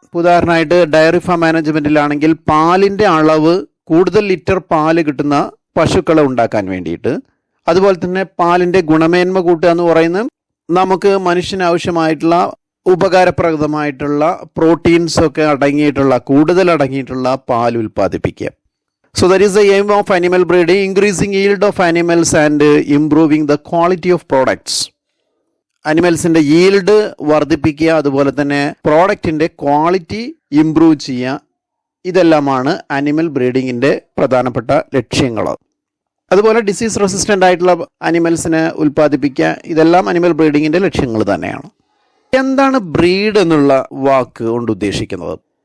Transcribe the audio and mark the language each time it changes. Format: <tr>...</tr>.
<ml>ഉദാഹരണമായിട്ട് dairy farm മാനേജ്മെൻറ്റിലാണെങ്കിൽ പാലിൻ്റെ അളവ്, കൂടുതൽ ലിറ്റർ പാല് കിട്ടുന്ന പശുക്കളെ ഉണ്ടാക്കാൻ വേണ്ടിയിട്ട്. അതുപോലെ തന്നെ പാലിൻ്റെ ഗുണമേന്മ കൂട്ടുക എന്ന് പറയുന്നത് നമുക്ക് മനുഷ്യന് ആവശ്യമായിട്ടുള്ള ഉപകാരപ്രദമായിട്ടുള്ള പ്രോട്ടീൻസ് ഒക്കെ കൂടുതൽ അടങ്ങിയിട്ടുള്ള പാൽ ഉൽപ്പാദിപ്പിക്കുക.</ml> <en>So that is the aim of animal breeding, increasing yield of animals and improving the quality of products.</en> <ml>അനിമൽസിൻ്റെ yield വർദ്ധിപ്പിക്കുക, അതുപോലെ തന്നെ പ്രോഡക്റ്റിൻ്റെ ക്വാളിറ്റി ഇംപ്രൂവ് ചെയ്യുക. ഇതെല്ലാമാണ് അനിമൽ ബ്രീഡിങ്ങിൻ്റെ പ്രധാനപ്പെട്ട ലക്ഷ്യങ്ങൾ. അതുപോലെ ഡിസീസ് റെസിസ്റ്റൻ്റ് ആയിട്ടുള്ള അനിമൽസിനെ ഉൽപ്പാദിപ്പിക്കുക. ഇതെല്ലാം അനിമൽ ബ്രീഡിങ്ങിൻ്റെ ലക്ഷ്യങ്ങൾ തന്നെയാണ്. എന്താണ് ബ്രീഡ് എന്നുള്ള വാക്ക് കൊണ്ട് ഉദ്ദേശിക്കുന്നത്?</ml>